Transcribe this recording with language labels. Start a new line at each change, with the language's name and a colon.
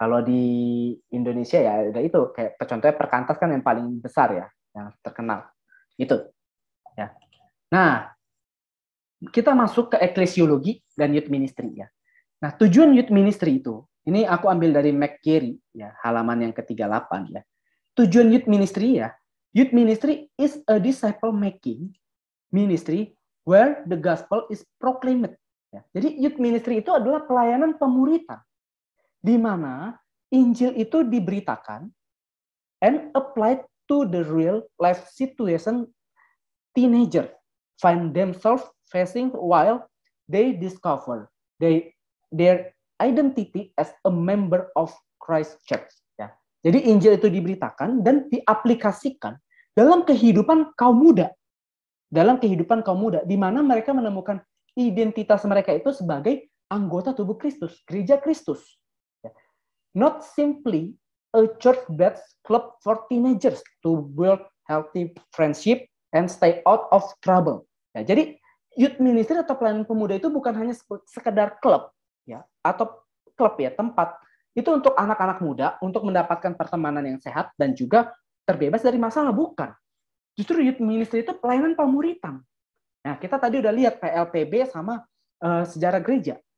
Indonesian: Kalau di Indonesia ya ada itu kayak contohnya Perkantas kan yang paling besar ya, yang terkenal. Itu. Ya. Nah, kita masuk ke eklesiologi dan youth ministry ya. Nah, tujuan youth ministry itu, ini aku ambil dari McGarry ya, halaman yang ke-38 ya.
English: Tujuan youth ministry is a disciple making ministry where the gospel is proclaimed.
Indonesian: Ya, jadi youth ministry itu adalah pelayanan pemuritan, di mana Injil itu diberitakan
English: and applied to the real life situation teenager find themselves facing while they discover their identity as a member of Christ Church. Ya.
Indonesian: Jadi Injil itu diberitakan dan diaplikasikan dalam kehidupan kaum muda. Dalam kehidupan kaum muda, di mana mereka menemukan identitas mereka itu sebagai anggota tubuh Kristus, gereja Kristus.
English: Not simply a church-based club for teenagers to build healthy friendship and stay out of trouble.
Indonesian: Ya, jadi youth ministry atau pelayanan pemuda itu bukan hanya sekedar klub, ya, atau klub ya, tempat itu untuk anak-anak muda untuk mendapatkan pertemanan yang sehat dan juga terbebas dari masalah, bukan. Justru youth ministry itu pelayanan pemuritan. Nah, kita tadi udah lihat PLPB sama sejarah gereja.